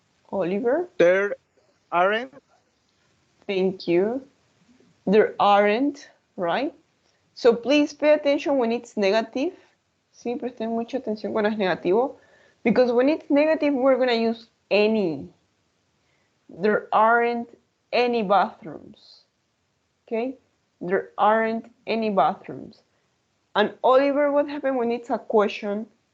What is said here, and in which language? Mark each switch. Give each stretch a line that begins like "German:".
English: Oliver? There aren't. Thank you. There aren't, right? So please pay attention when it's negative.
Spanish: Sí, presten mucha atención cuando es negativo.
English: Because when it's negative, we're going to use any. There aren't any bathrooms. Okay? There aren't any bathrooms. And Oliver, what happened when it's a question?